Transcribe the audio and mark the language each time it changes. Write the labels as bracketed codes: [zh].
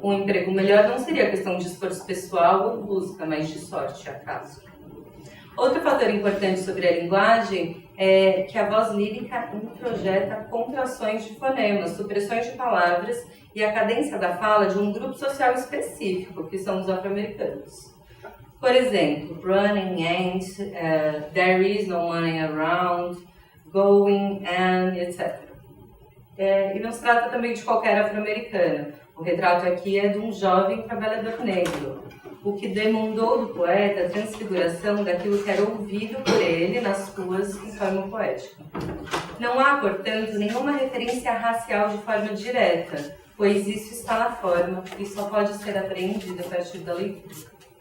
[pt] Um emprego melhor não seria questão de esforço pessoal ou busca, mas de sorte, acaso. Outro fator importante sobre a linguagem é que a voz lírica introjeta contrações de fonemas, supressões de palavras e a cadência da fala de um grupo social específico, que são os afro-americanos. Por exemplo, [en] running and, there is no money around, going and, etc. [pt] E não se trata também de qualquer afro-americana. O retrato aqui é de um jovem trabalhador negro, o que demandou do poeta a transfiguração daquilo que era ouvido por ele nas ruas em forma poética. Não há, portanto, nenhuma referência racial de forma direta, pois isso está na forma e só pode ser apreendido a partir da leitura.